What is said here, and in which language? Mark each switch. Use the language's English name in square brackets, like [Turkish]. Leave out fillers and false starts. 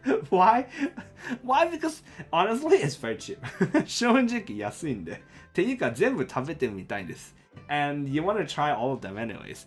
[English] Why? Because honestly, it's very cheap. [Japanese] 正直安いんで。っていうか全部食べてみたいんです。 [English] And you want to try all of them anyways.